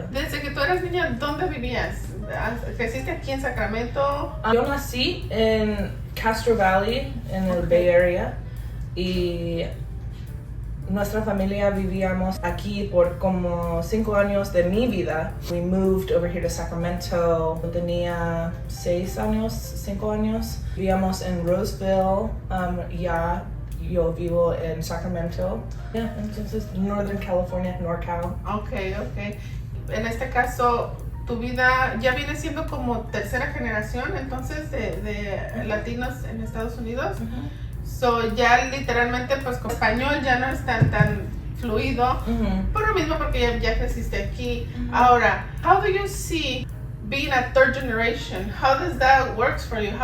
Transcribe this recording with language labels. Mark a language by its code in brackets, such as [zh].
[es] Desde que tú eras niña, ¿dónde vivías? ¿Creciste aquí en Sacramento? Yo nací en Castro Valley, en el Bay Area, y nuestra familia vivíamos aquí por como 5 años de mi vida. [en] We moved over here to Sacramento. [es] Tenía 5 años. Vivíamos en Roseville, ya. Yo vivo en Sacramento. Entonces, Northern California, NorCal. [en] Okay. [es] En este caso, tu vida ya viene siendo como tercera generación, entonces, de latinos en Estados Unidos. So, ya literalmente, pues, con español ya no es tan fluido. Por lo mismo, porque ya creciste aquí. Ahora, [en] how do you see being a third generation? How does that work for you?